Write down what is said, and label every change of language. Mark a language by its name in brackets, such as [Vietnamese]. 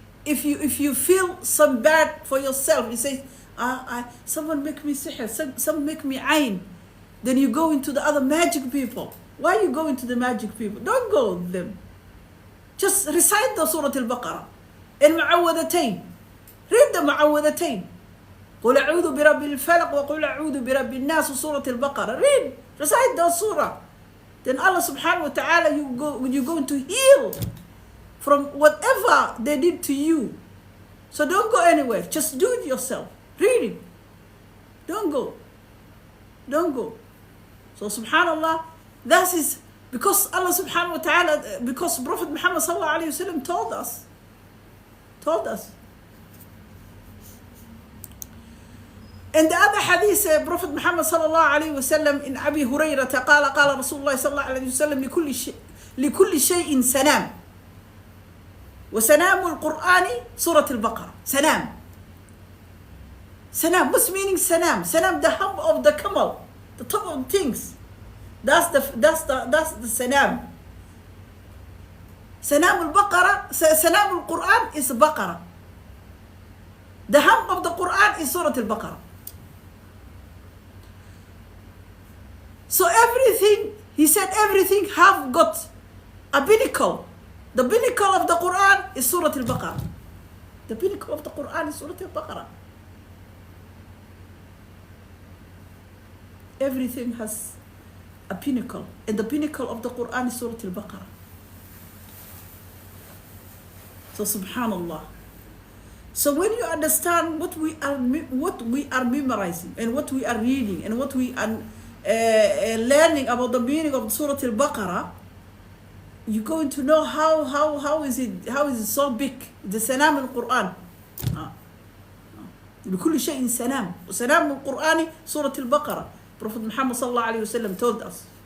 [English] If you feel some bad for yourself, you say, someone make me sihr, some make me ayn. Then you go into the other magic people. Why you going to the magic people? Don't go with them. Just recite the Surah Al-Baqarah. [Arabic] المعوذتين. [English] Read the معوذتين. [Arabic] قل أعوذ برب الفلق وقل أعوذ برب الناس وسورة البقرة. [English] Read. Recite the surah. Then Allah subhanahu wa ta'ala, you're going to heal from whatever they did to you. So don't go anywhere. Just do it yourself. Read it. Don't go. Don't go. So subhanallah, that is because Allah subhanahu wa ta'ala, because Prophet Muhammad sallallahu alayhi wa sallam told us. And the other hadith, Prophet Muhammad sallallahu alayhi wa sallam in Abi Hurayrah [Arabic] قال رسول الله صلى الله عليه وسلم لكل شيء سنام وسنام القرآن سورة البقرة. [English] Sanam, what's meaning sanam? Sanam, the hump of the camel, the top of things. That's the sanam. Sanam al-Baqarah, sanam al-Quran is Baqarah. The hump of the Quran is Surah al-Baqarah. So everything, he said everything have got a pinnacle. The pinnacle of the Quran is Surah al-Baqarah. The pinnacle of the Quran is Surah al-Baqarah. Everything has a pinnacle, and the pinnacle of the Quran is Surah Al-Baqarah. So subhanallah. So when you understand what we are memorizing and what we are reading and what we are learning about the meaning of Surah Al-Baqarah, you're going to know how is it so big, the sanam al-Quran. [Arabic] لكل شيء سنام وسنام القرآن سورة البقرة. [English] Prophet Muhammad sallallahu alayhi wa sallam told us.